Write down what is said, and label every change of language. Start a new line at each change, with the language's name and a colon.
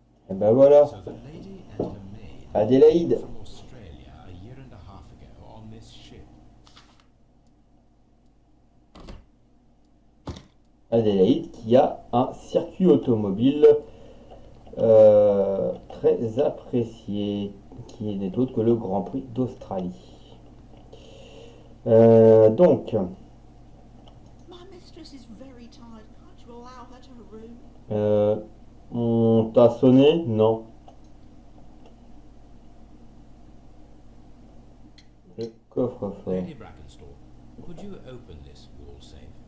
French: Et ben voilà,
English: So the lady and her maid
French: Adélaïde.
English: from Australia a year and a half ago on this ship.
French: Adélaïde qui a un circuit automobile très apprécié, qui n'est autre que le Grand Prix d'Australie. Donc,
English: My mistress is very tired. Can't you allow her to her room?
French: on t'a sonné? Non. Le coffre-fort.
English: Lady Brackenstall, could you open this wall safe?